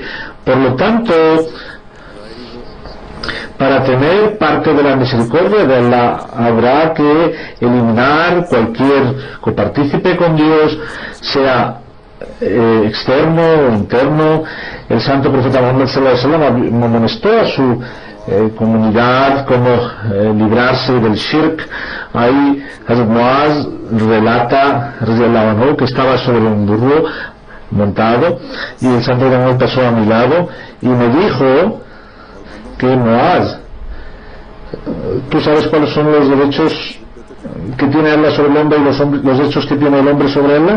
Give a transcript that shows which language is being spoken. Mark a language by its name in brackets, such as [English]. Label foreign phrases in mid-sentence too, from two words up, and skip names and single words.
[Spanish] Por lo tanto, para tener parte de la misericordia de Allah habrá que eliminar cualquier copartícipe con Dios, sea externo o interno. El santo profeta Muhammad [Arabic] صلى الله عليه وسلم [Spanish] amonestó a su comunidad como librarse del shirk. Ahí Hazrat Muaz relata que estaba sobre un burro montado y el santo Muhammad pasó a mi lado y me dijo que Muaz, ¿tú sabes cuáles son los derechos que tiene Allah sobre el hombre y los derechos que tiene el hombre sobre Allah?